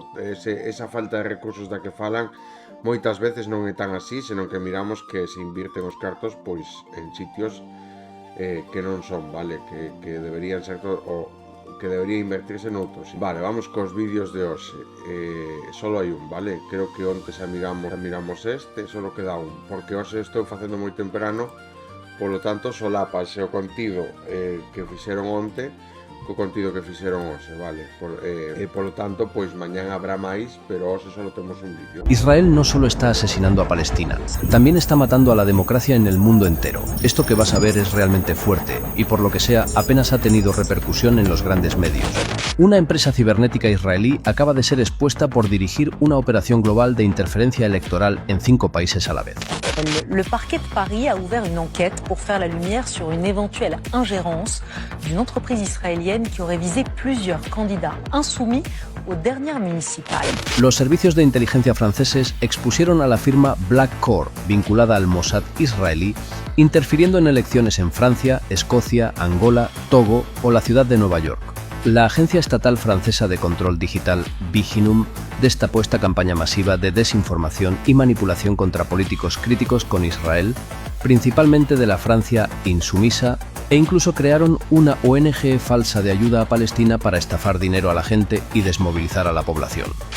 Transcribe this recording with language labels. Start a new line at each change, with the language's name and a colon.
Galician: Esa falta de recursos da que falan moitas veces non é tan así, senón que miramos que se invirten os cartos pois en sitios que non son, vale? Que deberían ser que debería invertirse noutros. Vale, vamos cos vídeos de hoxe. Solo hai un, vale? Creo que onte xa miramos este, solo queda un, porque hoxe estou facendo moi temprano, polo tanto solapas o contido que fixeron onte co contido que fixeron hoxe, vale? Polo tanto, pois mañán habrá máis, pero hoxe solo temos un vídeo.
Spanish: Israel no solo está asesinando a Palestina, también está matando a la democracia en el mundo entero. Esto que vas a ver es realmente fuerte y por lo que sea apenas ha tenido repercusión en los grandes medios. Una empresa cibernética israelí acaba de ser expuesta por dirigir una operación global de interferencia electoral en 5 países a la vez.
French: Le parquet de Paris a ouvert une enquête pour faire la lumière sur une éventuelle ingérence d'une entreprise israélienne qui aurait visé plusieurs candidats insoumis aux dernières municipales.
Spanish: Los servicios de inteligencia franceses expusieron a la firma Black Core, vinculada al Mossad israelí, interfiriendo en elecciones en Francia, Escocia, Angola, Togo o la ciudad de Nueva York. La agencia estatal francesa de control digital Viginum destapó esta campaña masiva de desinformación y manipulación contra políticos críticos con Israel, principalmente de la Francia insumisa, e incluso crearon una ONG falsa de ayuda a Palestina para estafar dinero a la gente y desmovilizar a la población.